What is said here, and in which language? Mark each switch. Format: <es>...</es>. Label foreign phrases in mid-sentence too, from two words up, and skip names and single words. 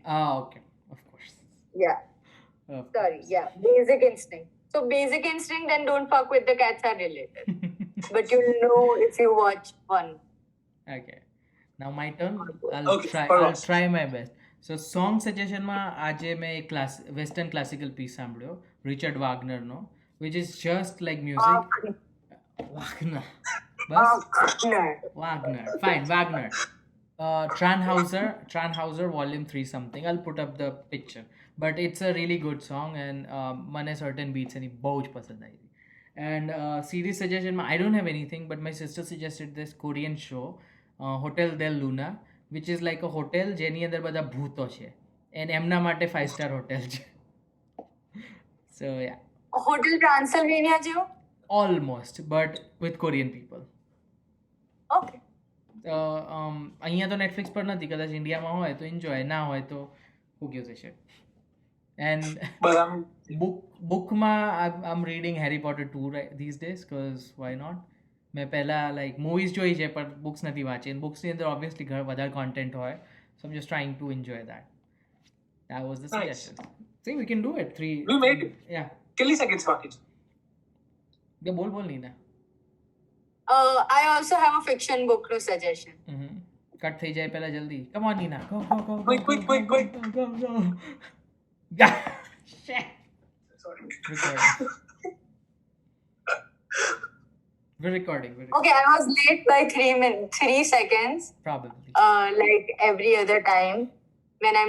<en>Okay. Of course. Yeah. Of Sorry, course. yeah, Basic Instinct. So Basic Instinct and Don't Fuck with the Cats are related. But you'll know if you watch one. Okay. Now my turn. Okay, I'll Parvaz. try my best. So song suggestion</en> <gu>માં આજે મેં એક</gu> <en>western classical piece સાંભળ્યો Richard Wagner નો, which is just like music. Wagner. બસ Wagner. Fine, Wagner. Tannhauser Volume 3 something. I'll put up the picture. But it's a really good song, and</en> <gu>મને certain beats એની બહુ જ પસંદ આવી.</gu> <en>And series suggestion, I don't have anything, but my sister suggested this Korean show, Hotel Del Luna, which is like a hotel</en> <gu>જેની અંદર બધા ભૂતો છે,</gu> <en>and</en> <gu>એમના માટે</gu> <en>5-star hotel છે. So yeah,</en> <gu>Hotel Transylvania જેવો?</gu> <en>almost, but with Korean people. Okay.</en> <gu>અહીંયા તો નેટફ્લિક્સ પર નથી, કદાચ ઇન્ડિયામાં હોય તો એન્જોય, ના હોય તો</gu> <en>who gives a shit. And But I'm bookમાં I'm reading Harry Potter 2 these days, because why not.</en> <gu>મેં પહેલા</gu> <en>like movies</en> <gu>જોઈ છે પણ books નથી વાંચી,</gu> <en>and books</en> <gu>ની અંદર obviously વધારે content હોય,</gu> <en>so I'm just trying to enjoy that. That was the Nice. suggestion. See, we can do it. 3 We made it. Yeah.</en> <gu>કેટલી seconds બાકી છે?</gu> <en>Yeah, બોલ Nina. I also have a fiction book to suggestion.</en> <gu>કટ થઈ જાય પહેલા જલ્દી.</gu> <en>Come on Nina, go. Quick. Go. Yeah. Shit. Sorry. Recording. We're recording. Okay, I was late by 3 seconds, Probably. like every other time when I'm</en>